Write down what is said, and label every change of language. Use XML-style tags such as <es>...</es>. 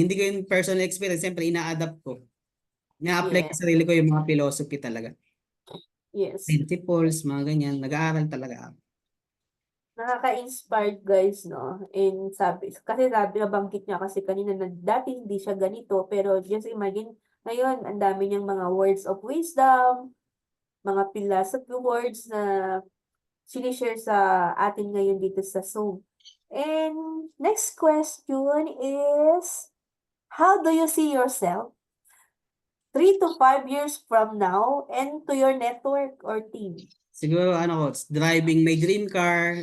<tl>Hindi ko yung personal experience. Siyempre, ina-adapt ko. Ina-apply ko yeah, sa sarili ko yung mga philosophy talaga. yes. Principles, mga ganyan. Nag-aaral talaga ako. Nakaka-inspired, guys, no? And kasi nabanggit niya kasi kanina na dati hindi siya ganito, pero just imagine, ngayon, ang dami niyang mga words of wisdom, mga philosophy words na sinishare sa atin ngayon dito sa Zoom.</tl> <en>And next question is, how do you see yourself 3 to 5 years from now and to your network or team? Siguro, Coach, driving my dream car.</en>